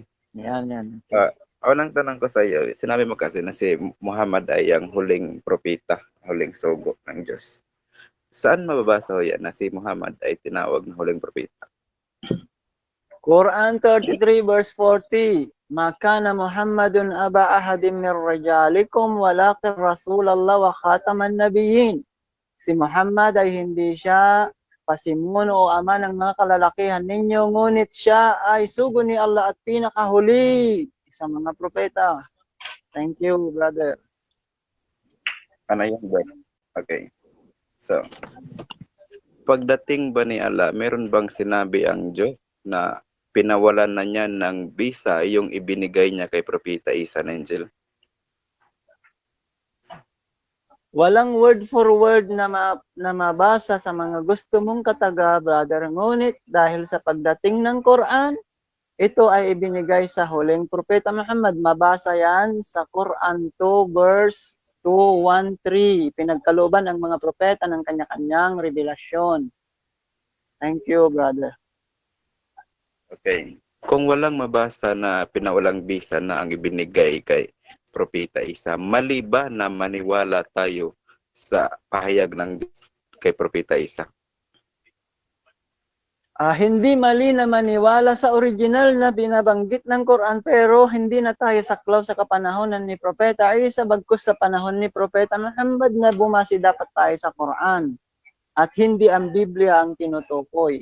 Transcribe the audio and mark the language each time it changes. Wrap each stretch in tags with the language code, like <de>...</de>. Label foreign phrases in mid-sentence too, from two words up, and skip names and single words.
<tl>Yan. Unang tanong ko sa iyo, sinabi mo kasi na si Muhammad ay ang huling propeta, huling sugo ng Diyos. Saan mababasa ho yan na si Muhammad ay tinawag na huling propeta?</tl> <en>Quran 33 verse 40.</en> <ar>ما كان محمد أبا أحد من رجالكم ولكن رسول الله وخاتم النبيين.</ar> <tl>Si Muhammad ay hindi siya pasimuno o ama ng mga kalalakihan ninyo, ngunit siya ay sugo ni Allah at pinakahuli sa mga propeta.</tl> <en>Thank you, brother.</en> <tl>Ano yun ba? Okay. So, pagdating ba ni Allah, meron bang sinabi ang Diyos na pinawalan na niya ng visa yung ibinigay niya kay Propeta Isa na Angel? Walang</tl> <en>word for word</en> <tl>na mabasa sa mga gusto mong kataga, brother. Ngunit dahil sa pagdating ng Quran, ito ay ibinigay sa huling propeta Muhammad. Mabasa yan sa Quran 2 verse 2:1-3. Pinagkalooban ang mga propeta ng kanya-kanyang revelasyon.</tl> <en>Thank you, brother.</en> <tl>Okay. Kung walang mabasa na pinawalang visa na ang ibinigay kay Propeta Isa, mali ba na maniwala tayo sa pahayag ng Diyos kay Propeta Isa? Hindi mali na maniwala sa original na binabanggit ng Quran pero hindi na tayo saklaw sa kapanahonan ni Propeta Isa bagkus sa panahon ni Propeta Muhammad na bumasi dapat tayo sa Quran at hindi ang Biblia ang tinutukoy.</tl>